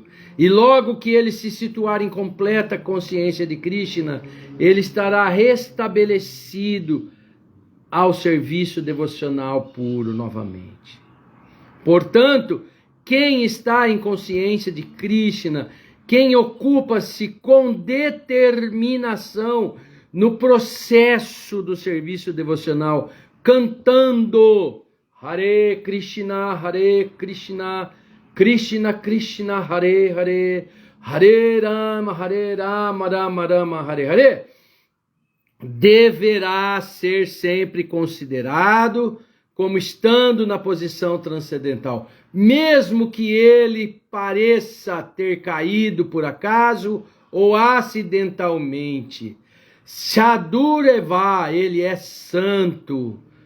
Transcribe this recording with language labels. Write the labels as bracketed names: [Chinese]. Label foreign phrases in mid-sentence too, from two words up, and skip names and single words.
[Portuguese] E logo que ele se situar em completa consciência de Krishna, ele estará restabelecido ao serviço devocional puro novamente. Portanto, quem está em consciência de Krishna, quem ocupa-se com determinação no processo do serviço devocional, cantando [Sanskrit] हरे कृष्ण, कृष्ण कृष्ण, हरे हरे, हरे राम, राम राम, हरे हरे, [Portuguese] deverá ser sempre considerado como estando na posição transcendental, mesmo que ele pareça ter caído por acaso ou acidentalmente. Sadhureva, ele é santo.